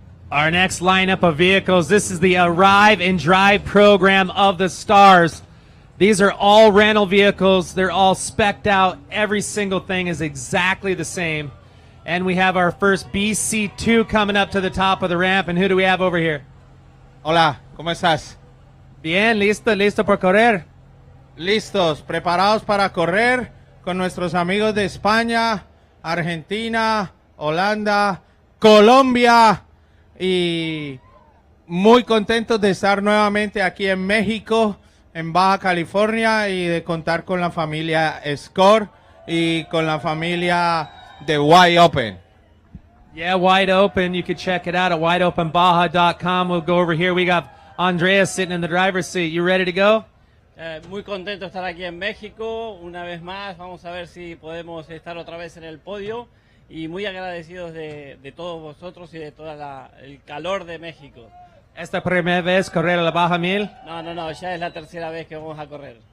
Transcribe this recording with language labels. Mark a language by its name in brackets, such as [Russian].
[English] Our next lineup of vehicles, this is the Arrive and Drive program of the Stars. These are all rental vehicles. They're all spec'd out. Every single thing is exactly the same. And we have our first BC2 coming up to the top of the ramp. And who do we have over here? [Spanish] Hola, ¿cómo estás? Bien, listo por correr. Listos, preparados para correr con nuestros amigos de España, Argentina, Holanda, Colombia. Y muy contentos de estar nuevamente aquí en México, en Baja California, y de contar con la familia Score y con la familia de Wide Open. [English] Yeah, Wide Open. You can check it out at wideopenbaja.com. We'll go over here. We got Andrea sitting in the driver's seat. You ready to go? [Spanish] Muy contento de estar aquí en México. Una vez más, vamos a ver si podemos estar otra vez en el podio. Y muy agradecidos de todos vosotros y de todo el calor de México. ¿Esta primera vez correr a la Baja 1000? No, ya es la tercera vez que vamos a correr.